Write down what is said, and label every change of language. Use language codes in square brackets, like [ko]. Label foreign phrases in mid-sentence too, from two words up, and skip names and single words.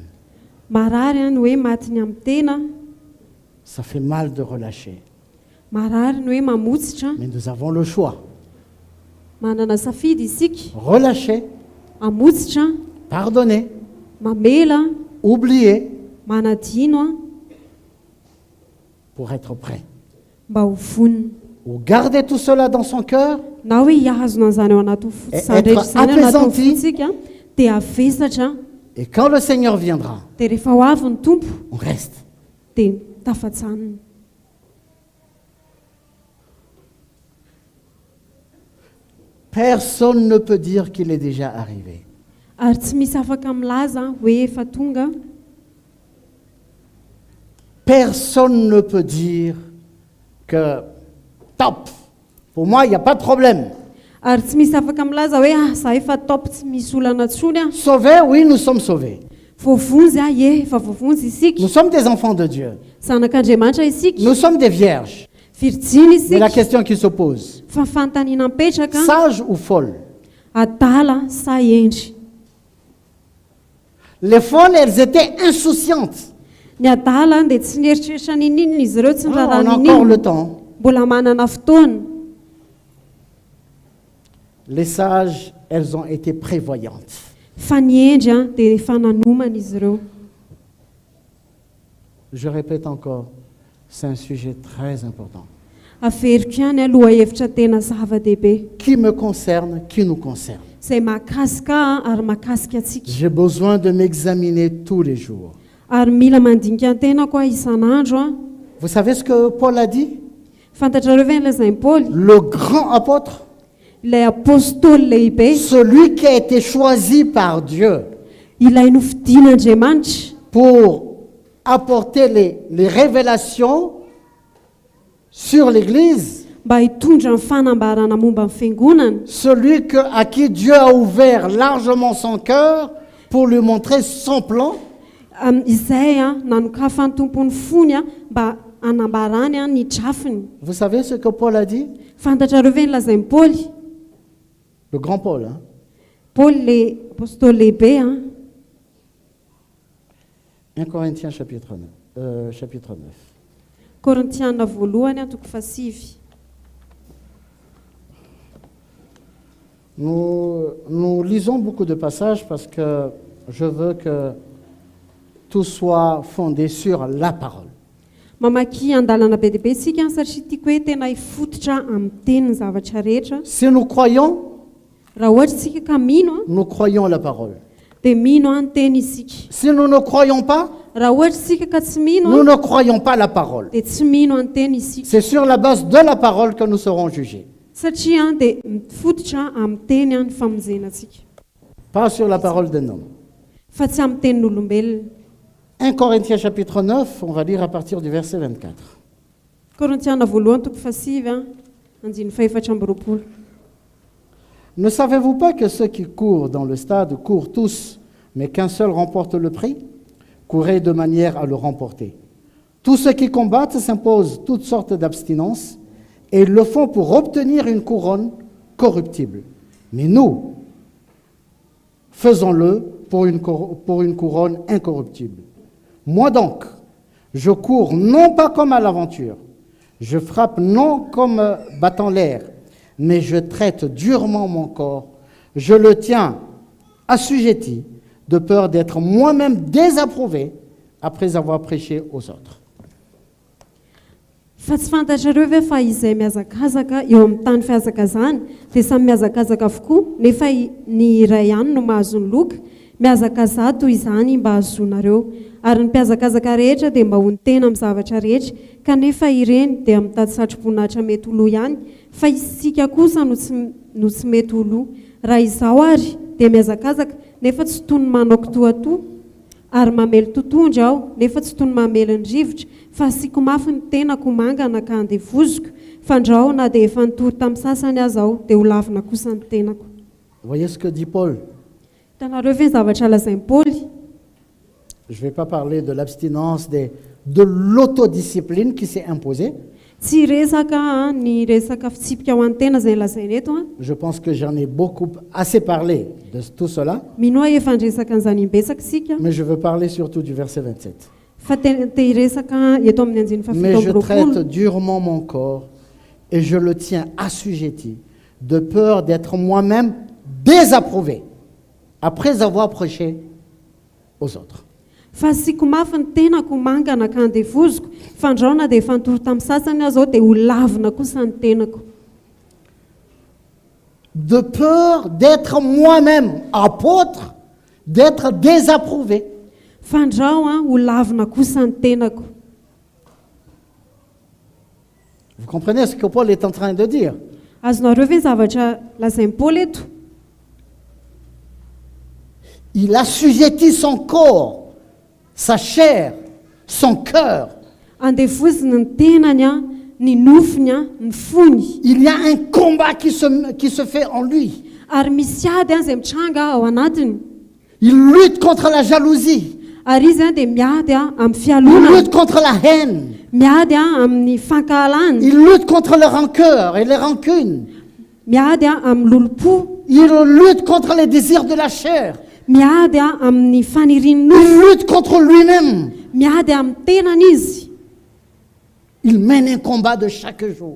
[mg] marary a ny hoe matiny amin'ny tena, [fr] Ça fait mal de relâcher. [mg] marary ny hoe mamotsitra. [fr] Mais nous avons le choix. [mg] Manana safidy isika, [fr] Relâcher, [mg] amotsitra, [fr] pardonner, [mg] mamela, [fr] oublier [mg] manadino a [fr] pour être prêt. [mg] mba ho vonina. [fr] Ou garder tout cela dans son cœur [mg] Na hoe hiazona an'izany ao anaty [fr] Être [mg] rehetra izany ao anaty apaisanti. fontsika dia avesatra, [fr] et quand le Seigneur viendra, [mg] dia rehefa ho avy ny tompo [fr] on reste. [mg] dia tafatsanina. [fr] Personne ne peut dire qu'il est déjà arrivé. [mg] Ary tsy misy afaka milaza hoe efa tonga. [fr] Personne ne peut dire que top, pour moi il n'y a pas de problème. [mg] Ary tsy misy afaka milaza hoe za efa top tsy misy olana tsony a. [fr] Sauvés, oui, nous sommes sauvés. [mg] Voavonjy a efa voavonjy isika. [fr] Nous sommes des enfants de Dieu. [mg] Zanak'Andriamanitra isika. [fr] Nous sommes des vierges. [mg] Virjiny [fr] Mais la [mg] isika. [fr] question qui se pose, [mg] Fa fanontaniana mipetraka, [fr] sage ou folle? [mg] adala sa endry. [fr] Les folles, elles étaient insouciantes. [mg] Ny adala dia tsy nieritreritra ninina izy ireo, tsy [fr] Ah, on a [mg] nirarana [fr] encore le [mg] ninina. [fr] temps. [mg] Mbola manana fotoana. [fr] Les sages, elles ont été prévoyantes. [mg] Fa ny endry a dia efa nanomana izy ireo. [fr] Je répète encore, c'est un sujet très important. [mg] Averiko ihany aloha hevitra tena zava-dehibe. [fr] Qui me concerne, qui nous concerne. [mg] Izay mahakasika ary mahakasika antsika. [fr] J'ai besoin de m'examiner tous les jours. [mg] Ary mila mandinika an-tena koa isan'andro a. [fr] Vous savez ce que Paul a dit? [mg] Fantatrareo ve lazain'i Paoly? [fr] Le grand apôtre, [mg] Ilay apôstôly lehibe, [fr] celui qui a été choisi par Dieu [mg] ilay nofidian'Andriamanitra [fr] pour apporter les révélations sur l'Église, [mg] mba hitondra ny fanambarana momba ny fiangonana, [fr] celui à qui Dieu a ouvert largement son cœur pour lui montrer son plan, [mg] izay nanokafa ny tompony fony mba anambarany ny drafiny. [fr] vous savez ce que Paul a dit? [mg] Fantatrareo ve nylazain'ny Paoly? [fr] Le grand Paul, hein? [mg] Paoly le apôstôly lehibe [fr] 1 Corinthiens chapitre 9. [mg] Korintiana voalohany toko fasivy. [fr] Nous lisons beaucoup de passages parce que je veux que tout soit fondé sur la parole. [mg] Mamaky andalana be dia be isika satria tiako hoe tena hifototra amin'ny teny ny zavatra rehetra. [fr] Si nous croyons, [mg] Raha ohatra isika ka mino [fr] nous croyons la parole. [mg] dia mino ny teny isika. [fr] Si nous ne croyons pas, [mg] Raha ohatra isika ka tsy mino [fr] nous ne croyons pas la parole. [mg] dia tsy mino ny teny isika. [fr] C'est sur la base de la parole que nous serons jugés, [mg] Satria dia mifototra amin'ny teny ny famonjenantsika, [fr] pas sur la parole d'un homme. [mg] fa tsy amin'ny tenin'olombelona. [fr] 1 Corinthiens chapitre 9, on va lire à partir du verset 24. [mg] Korintiana voalohany toko fasivy andiny faefatra amby roapolo. [fr] Ne savez-vous pas que ceux qui courent dans le stade courent tous, mais qu'un seul remporte le prix? Courez de manière à le remporter. Tous ceux qui combattent s'imposent toutes sortes d'abstinences, et ils le font pour obtenir une couronne corruptible. Mais nous, faisons-le pour une couronne incorruptible. Moi donc, je cours non pas comme à l'aventure, je frappe non comme battant l'air, mais je traite durement mon corps, je le tiens assujetti, de peur d'être moi-même désapprouvé après avoir prêché aux autres. [mg] Fa tsy fantatrareo ve fa izay miazakazaka eo amin'ny tany fihazakazany dia samy miazakazaka avokoa, nefa ny iray ihany no mahazo ny loka. Miazakaza toy izany mba hazonareo, ary ny mpiazakazaka rehetra dia mba ho ny tena amin'ny zavatra rehetra, kanefa ireny dia mitady satroboninahitra mety ho lo ihany, fa isika kosa no tsy mety ho lo. Raha izao ary dia miazakazaka nefa tsy toy ny manao kitoatoa, ary mamely totondra aho nefa tsy toy ny mamely ny rivotra, fa asiako mafy ny tenako mangana ka andevoziko, fandrao na dia efa nitory tamin'ny sasany aza aho dia ho lavina kosa ny tenako. [fr] Voyez ce que dit Paul. [mg] Hitanareo ve ny zavatra lazain'ny Paoly? [fr] Je ne vais pas parler de l'abstinence, de l'autodiscipline qui s'est imposée. [mg] Tsy resaka ny resaka fitsipika ho an-tena izay lazainy eto. [fr] Je pense que j'en ai assez parlé de tout cela, [mg] Mino hoe efa nresaka an'izany imbetsaka isika, [fr] mais je veux parler surtout du verset 27. [mg] fa te hiresaka eto amin'ny andiny [fr] Mais je [mg] fafito [fr] traite [mg] amby [fr] durement mon corps et je le tiens assujetti, de peur d'être moi-même désapprouvé après avoir prêché aux autres. [mg] fa asiako mafy ny tenako mangana ka andevoziko, fandraona dia efa nitory tamin'ny sasany aho zao dia ho lavina kosa ny tenako. [fr] De peur d'être moi-même apôtre, d'être désapprouvé. [mg] Fandrao ho lavina kosa ny tenako. [fr] Vous comprenez ce que Paul est en train de dire? [mg] Azonareo ve ny zavatra lazain'ny Paoly eto? [fr] Il assujettit son corps, sa chair, son cœur. [mg] Andevoziny ny tenany ny nofiny ny fony. [fr] Il y a un combat qui se fait en lui. [mg] Ary misy ady izay mitranga ao anatiny. [fr] Il lutte contre la jalousie. [mg] Ary izy dia miady amin'ny [fr] Il [mg] fialonana, [fr] lutte contre la haine. [mg] miady amin'ny fankahalana, [fr] Il lutte contre les rancœurs et les rancunes. [mg] miady amin'ny lolopo, [fr] Il lutte contre les désirs de la chair. [mg] miady amin'ny faniriany [fr] Il [mg] nofo, [fr] lutte contre lui-même. [mg] miady amin'ny tenany izy. [fr] Il mène un combat de chaque jour.